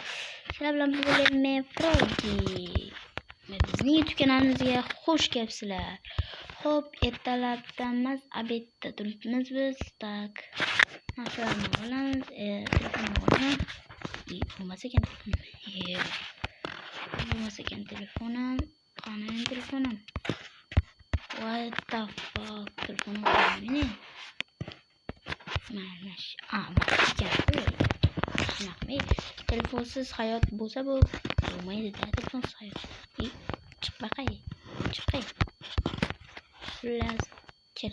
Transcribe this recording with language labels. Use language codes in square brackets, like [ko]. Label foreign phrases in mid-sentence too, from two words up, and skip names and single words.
[uz] Sizlar bilan bugun men Froggy. Bizning YouTube kanalimizga xush kelibsizlar. Xo'p, ertalabdan obedda turibmiz biz. Tak. Mashallah olamiz. Telefonni olaman. Bo'lmasa ekan telefonim. Qani telefonim? [en] What the fuck? [uz] Telefonim qani? Mana shu. Telefonsiz hayot bo'lsa bu bo'lmaydi-da, telefonsiz hayot. Chiq baqay. Xullas, kir.